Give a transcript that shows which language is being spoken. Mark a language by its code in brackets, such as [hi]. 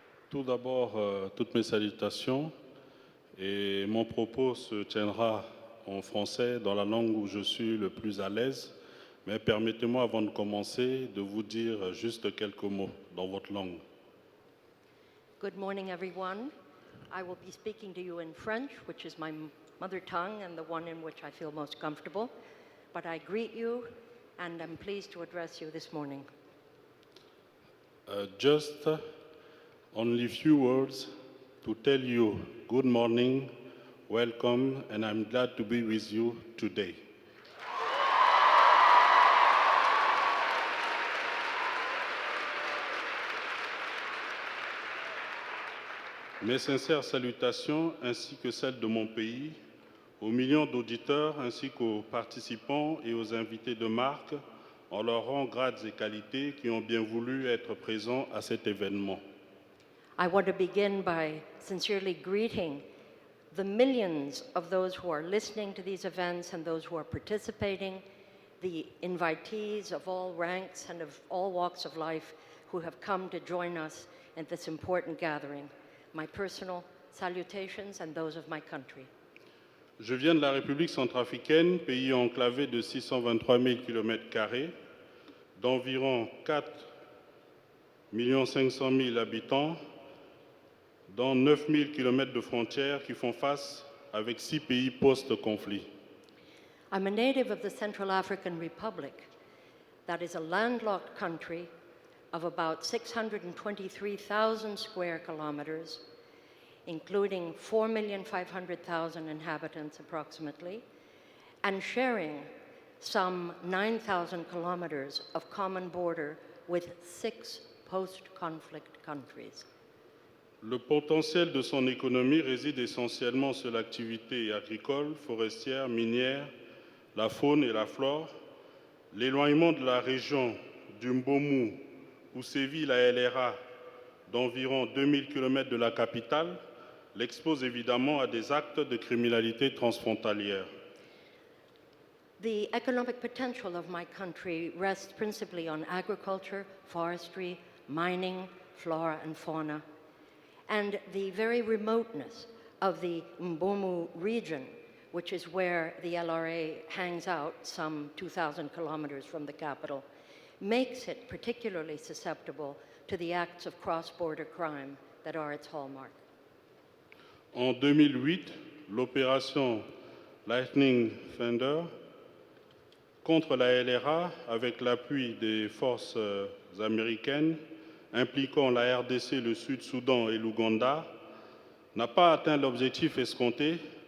[fr] Tout d'abord, toutes mes salutations, et mon propos se tiendra en français dans la langue où je suis le plus à l'aise, mais permettez-moi avant de commencer de vous dire juste quelques mots dans votre langue. [en] Good morning, everyone. I will be speaking to you in French, which is my mother tongue and the one in which I feel most comfortable. But I greet you, and I'm pleased to address you this morning. Just only few words to tell you good morning, welcome, and I'm glad to be with you today. [fr] Mes sincères salutations ainsi que celles de mon pays, aux millions d'auditeurs ainsi qu'aux participants et aux invités de marque, en leur rang grades et qualités qui ont bien voulu être présents à cet événement. [en] I want to begin by sincerely greeting the millions of those who are listening to these events and those who are participating, the invitees of all ranks and of all walks of life who have come to join us in this important gathering. My personal salutations and those of my country. [fr] Je viens de la République centrafricaine, pays enclavé de 623 000 km², d'environ 4 500 000 habitants, dans 9 000 km de frontières qui font face avec 6 pays post-conflit. [en] I'm a native of the Central African Republic. That is a landlocked country of about 623,000 square kilometers, including 4,500,000 inhabitants approximately, and sharing some 9,000 kilometers of common border with 6 post-conflict countries. [fr] Le potentiel de son économie réside essentiellement sur l'activité agricole, forestière, minière, la faune et la flore. L'éloignement de la région du Mbomu, où sévit la LRA, d'environ 2000 km de la capitale, l'expose évidemment à des actes de criminalité transfrontalière. [en] The economic potential of my country rests principally on agriculture, forestry, mining, flora and fauna, and the very remoteness of the Mbomu region, which is where the LRA hangs out some 2,000 kilometers from the capital, makes it particularly susceptible to the acts of cross-border crime that are its hallmark. [fr] En 2008, l'opération Lightning Thunder contre la LRA, avec l'appui des forces américaines impliquant la RDC, le Sud-Soudan et l'Ouganda, n'a pas atteint l'objectif escompté.